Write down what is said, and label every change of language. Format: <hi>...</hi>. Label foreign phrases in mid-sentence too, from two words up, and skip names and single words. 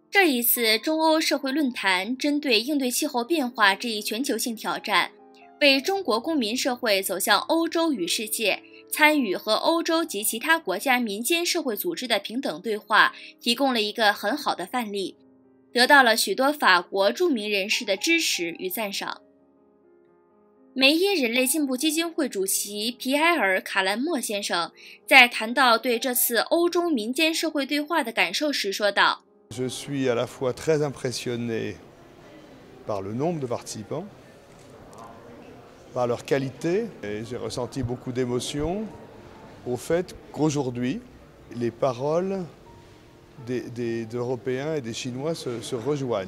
<zh>这一次中欧社会论坛针对应对气候变化这一全球性挑战，为中国公民社会走向欧洲与世界，参与和欧洲及其他国家民间社会组织的平等对话提供了一个很好的范例，得到了许多法国著名人士的支持与赞赏。梅耶人类进步基金会主席皮埃尔·卡兰默先生在谈到对这次欧洲民间社会对话的感受时说道：</zh> <fr>Je suis à la fois très impressionné par le nombre de participants, par leur qualité, et j'ai ressenti beaucoup d'émotion au fait qu'aujourd'hui, les paroles des Européens et des Chinois se rejoignent.</fr>